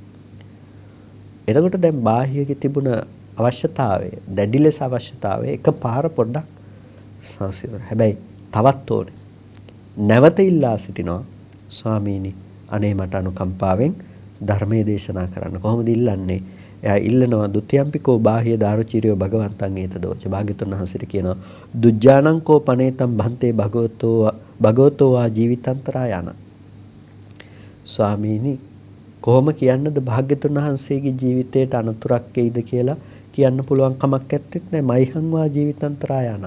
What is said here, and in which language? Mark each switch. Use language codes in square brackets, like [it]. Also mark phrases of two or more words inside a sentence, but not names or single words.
[si] එතකොට දැන් බාහ්‍යයේ තිබුණ අවශ්‍යතාවය, දැඩි ලෙස අවශ්‍යතාවය එකපාර පොඩ්ඩක් සංසිඳන. හැබැයි තවත් ඕනේ. නැවත ඉල්ලා සිටිනවා ස්වාමීනි අනේ මට අනුකම්පාවෙන් ධර්මයේ දේශනා කරන්න. කොහොමද ඉල්ලන්නේ? එයා ඉල්ලනවා [pi] ဒ ුතියම්පිකෝ බාහ්‍ය දාරුචීරියෝ භගවන්තං ඒතදෝච. [si] භාග්‍යතුන් වහන්සේට කියනවා [pi] දුජ්ජානංකෝ පනේතම් භන්තේ භගවතෝ වා ජීවිතාන්තරායන. [si] ස්වාමීනි කොහොම කියන්නද භාග්‍යතුන් වහන්සේගේ ජීවිතයට අනතුරක් එයිද කියලා කියන්න පුළුවන් කමක් නැත්තේ නෑ. [pi] මයිහං වා ජීවිතාන්තරායන.